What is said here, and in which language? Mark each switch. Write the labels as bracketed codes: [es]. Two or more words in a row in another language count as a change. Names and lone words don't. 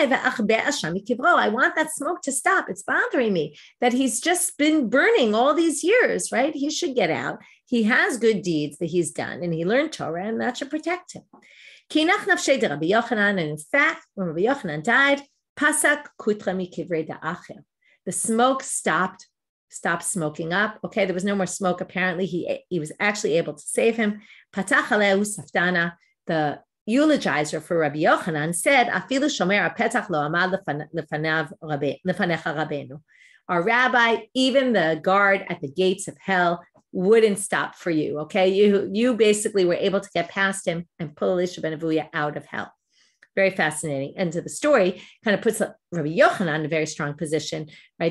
[en] I want that smoke to stop. It's bothering me that he's just been burning all these years, right? He should get out. He has good deeds that he's done, and he learned Torah, and that should protect him. And in fact, when Rabbi Yochanan died, [arc] פסק קוטרא מקבריה דאחר. [en] The smoke stopped smoking up. Okay, there was no more smoke. Apparently, he was actually able to save him. [arc] פתח עליה ספדנא, [en] the eulogizer for Rabbi Yochanan, said, [arc] "אפילו שומר פתחא לא עמד לפניך רבינו." [en] Our rabbi, even the guard at the gates of hell, wouldn't stop for you. Okay, you basically were able to get past him and pull Elisha ben Avuya out of hell. Very fascinating. And to the story kind of puts Rabbi Yochanan in a very strong position, right?